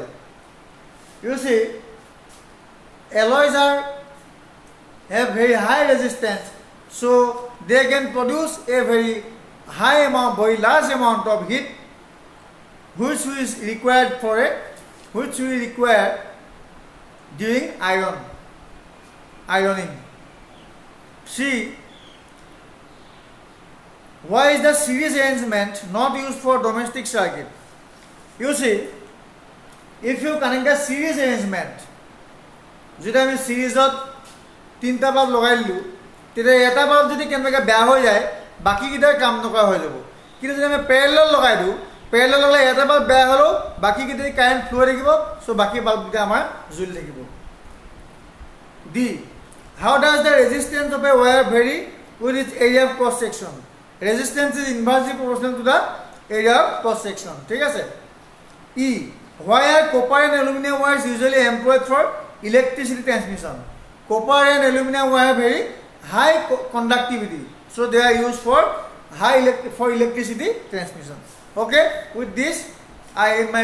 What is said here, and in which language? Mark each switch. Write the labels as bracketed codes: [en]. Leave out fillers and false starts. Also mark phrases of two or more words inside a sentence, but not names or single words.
[en] You see, alloys have very high resistance, so they can produce a very very large amount of heat, which is required during ironing. C. Why is the series arrangement not used for domestic circuit? You see, if you connect a series arrangement, [as] যদি আমি সিরিজত তিনটা বাল্ব লগাই দিলোঁ, তেতিয়া এটা বাল্ব যদি কেনেবাকৈ বেয়া হৈ যায় বাকীকেইটাই কাম নকৰা হৈ যাব। কিন্তু যদি আমি পেৰেলেল লগাই দিওঁ, পেৰেলেল লগালে এটা বাল্ব বেয়া হ'লেও বাকীকেইটাই [en] current flow' [as] হৈ থাকিব, চ' বাকী বাল্বকেইটা আমাৰ জ্বলি থাকিব। [en] ডি. How does the resistance of a wire vary with its area of cross section? Resistance is inversely proportional to the area of cross section. [as] ঠিক আছে? [en] E. Why are copper and aluminum wires usually employed for electricity transmission? Copper and aluminum wire have very high conductivity, so they are used for electricity transmission. Okay, with this I end my video.